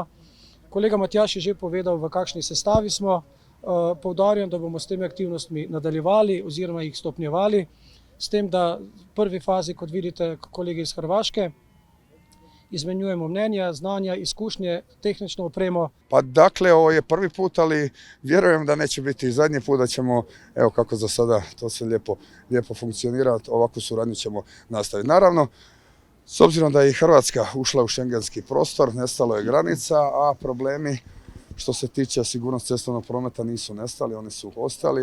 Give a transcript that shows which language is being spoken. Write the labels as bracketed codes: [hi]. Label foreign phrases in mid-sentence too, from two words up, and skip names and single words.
[sl] Kolega Matjaž je že povedal, v kakšni sestavi smo. Poudarjam, da bomo s temi aktivnostmi nadaljevali oziroma jih stopnjevali, s tem, da v prvi fazi, kot vidite, kolegi iz Hrvaške, izmenjujemo mnenja, znanja, izkušnje, tehnično opremo. [hr] Pa dakle, ovo je prvi put, ali vjerujem da neće biti i zadnji put, da ćemo, evo kako za sada to sve lijepo funkcionirati, ovakvu suradnju ćemo nastaviti. Naravno, s obzirom da je i Hrvatska ušla u šengenski prostor, nestalo je granica, a problemi što se tiče sigurnosti cestovnog prometa nisu nestali, oni su ostali.